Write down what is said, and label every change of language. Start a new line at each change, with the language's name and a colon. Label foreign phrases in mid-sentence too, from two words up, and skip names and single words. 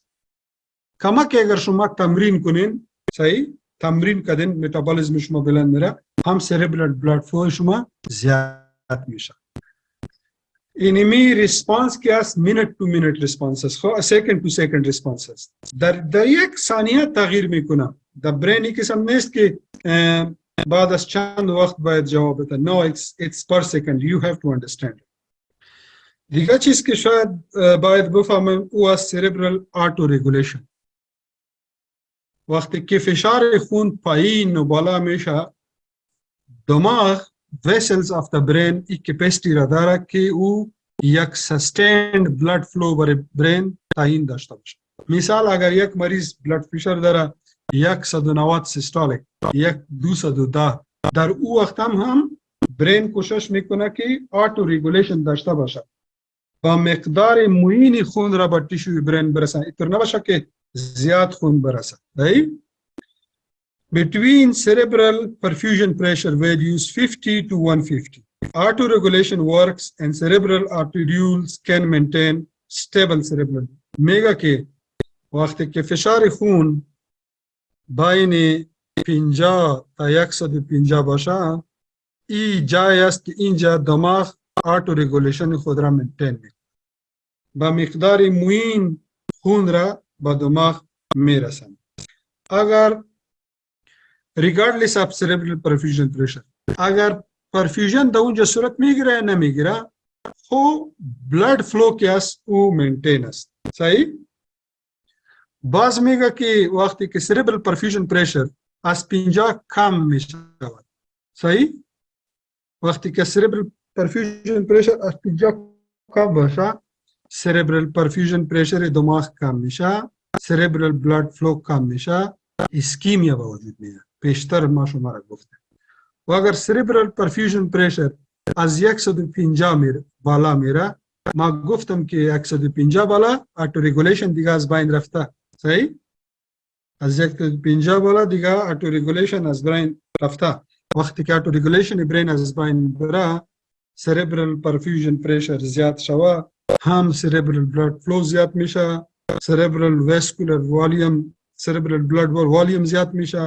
Persian: کما که اگر شما تمرین کنین، صحیح، تمرین کردین متابولیزم شما بلند میره، هم
English: cerebral blood flow
Persian: شما زیاد میشه. اینمی ریسپانس که است
English: minute to minute response
Persian: است، خب
English: second to second response
Persian: است، در یک ثانیه تغییر میکنه. در برین قسم نیست که بعد از چند وقت باید جواب بده.
English: No, it's per second. You have to understand.
Persian: دیگه چیز که شاید باید بفهمم او از
English: cerebral auto regulation.
Persian: وقتی که فشار خون پایین و بالا میشه، دماغ
English: vessels of the brain
Persian: ای کپیسیتی را داره که او یک
English: sustained blood flow
Persian: برای برین تعیین داشته باشه. مثال اگر یک مریض بلد فشار داره 190 سیستولیک، 210، در او وقت هم برین کوشش میکنه که
English: auto regulation
Persian: داشته باشه، با مقدار معین خون را به تیشوی برین برسن، اینطور نباشه که زیاد خون برسه.
English: Between cerebral perfusion pressure values 50 to 150, auto-regulation works and cerebral arterioles can maintain stable cerebral.
Persian: میگه که وقتی که فشار خون بین 50 تا 150 باشه، این جای است که اینجا دماغ auto-regulation خود را مینتین میکنه، با مقدار معین خون را به دماغ میرسن.
English: اگر regardless of cerebral perfusion pressure،
Persian: اگر پرفیوژن در اونجا صورت میگیره یا نمیگیره، خب
English: blood flow
Persian: که است او مینتین است. صحیح؟ باز میگه که وقتی که
English: cerebral perfusion pressure
Persian: از 50 کم میشه، صحیح؟ وقتی که
English: cerebral perfusion pressure
Persian: از 50 کم باشه،
English: cerebral perfusion pressure
Persian: دماغ کم میشه،
English: cerebral blood flow
Persian: کم میشه، اسکیمیا به وجود میاد. پیشتر ما شما را گفتم. و اگر
English: cerebral perfusion pressure
Persian: از 150 میره بالا میره، ما گفتم که 150 بالا
English: auto regulation
Persian: دیگه از بین رفته. صحیح؟ از 150 بالا دیگه
English: auto regulation
Persian: از بین رفته. وقتی که
English: auto regulation
Persian: برین از بین بره،
English: cerebral perfusion pressure
Persian: زیاد شوه، هم
English: cerebral blood flow
Persian: زیاد میشه،
English: cerebral vascular volume، cerebral blood volume
Persian: زیاد میشه.